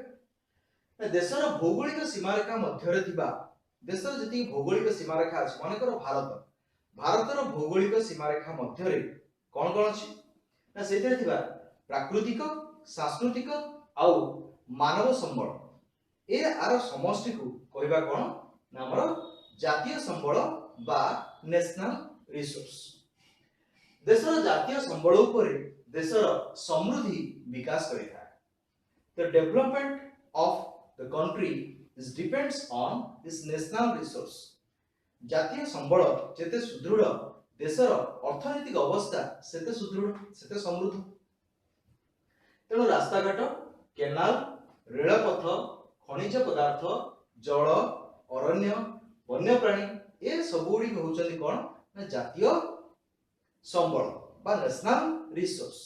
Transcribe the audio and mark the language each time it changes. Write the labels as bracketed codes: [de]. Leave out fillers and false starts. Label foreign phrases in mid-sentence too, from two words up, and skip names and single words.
[or] ଦେଶର ଭୌଗୋଳିକ ସୀମାରେଖା ମଧ୍ୟରେ ଥିବା, ଦେଶର ଯେତିକି ଭୌଗୋଳିକ ସୀମାରେଖା ଅଛି, ମନେକର ଭାରତର ଭୌଗୋଳିକ ସୀମାରେଖା ମଧ୍ୟରେ କଣ କଣ ଅଛି ନା ସେଥିରେ ଥିବା ପ୍ରାକୃତିକ, ସାଂସ୍କୃତିକ ଆଉ ମାନବ ସମ୍ବଳ, ଆର ସମଷ୍ଟିକୁ କହିବା କଣ ନା ଆମର ଜାତୀୟ ସମ୍ବଳ ବା [en] national resource. [or] ଦେଶର ଜାତୀୟ ସମ୍ବଳ ଉପରେ ଦେଶର ସମୃଦ୍ଧି ବିକାଶ କରିଥାଏ। [en] The development of the country is depends on this national resource. [or] ଜାତୀୟ ସମ୍ବଳ ଯେତେ ସୁଦୃଢ ଦେଶର ଅର୍ଥନୈତିକ ଅବସ୍ଥା ସେତେ ସୁଦୃଢ, ସେତେ ସମୃଦ୍ଧ। ତେଣୁ ରାସ୍ତାଘାଟ, କେନାଲ, ରେଳପଥ, ଖଣିଜ ପଦାର୍ଥ, ଜଳ, ଅରଣ୍ୟ, ବନ୍ୟପ୍ରାଣୀ ଏ ସବୁ ଗୁଡ଼ିକ ହେଉଛନ୍ତି କଣ ନା ଜାତୀୟ ସମ୍ବଳ ବା [en] national resource.